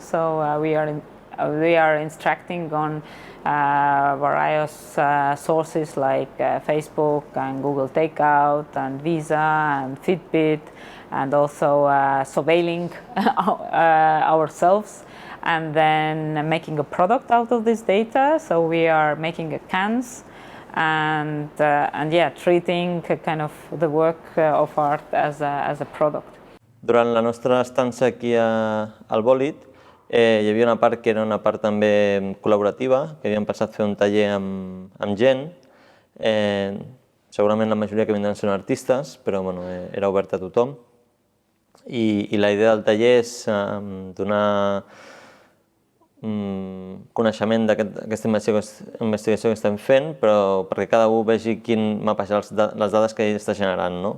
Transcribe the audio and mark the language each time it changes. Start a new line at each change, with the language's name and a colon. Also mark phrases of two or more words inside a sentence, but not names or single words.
English: So we are instructing on various sources like Facebook and Google Takeout and Visa and Fitbit, and also surveilling ourselves, and then making a product out of this data. So we are making cans, and yeah, treating kind of the work of art as a product.
Catalan: Durant la nostra estança aquí al Bolid, hi havia una part que era una part també col·laborativa, que havíem pensat fer un taller amb gent. Segurament la majoria que vindran són artistes, però bueno, era obert a tothom. I la idea del taller és donar coneixement d'aquesta investigació que estem fent, però perquè cada un vegi quin mapejar les dades que ell està generant, no?